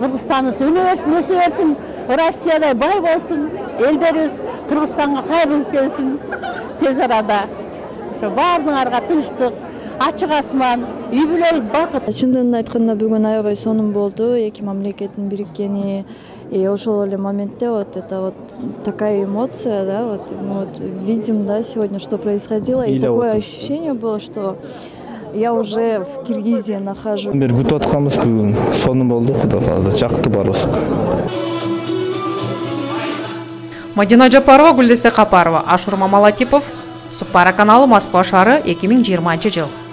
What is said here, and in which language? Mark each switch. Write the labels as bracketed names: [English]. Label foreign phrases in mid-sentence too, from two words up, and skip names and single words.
[Kyrgyz] Кыргызстаныбыз өлө берсин, өсө берсин, Россиядай бай болсун, элдерибиз Кыргызстанга кайрылып келсин тез арада. Ошо баарыңарга тынчтык, ачык асман, үй бүлөлүк бакыт. Чындыгын айтканда бүгүн аябай сонун болду. Эки мамлекеттин бириккени, ошол эле моментте [Russian] это такая эмоция, да, вот видим, да, сегодня, что происходило, и такое ощущение было, что я уже в Киргизии нахожусь. [Kyrgyz] Бир күтүп атканбыз бүгүн. Сонун болду, Кудай кааласа, жакты баарыбызга. Мадина Жапарова, Гүлдесе Капарова, Ашур Мамалатипов, Супара каналы, Москва шары, 2020 жыл.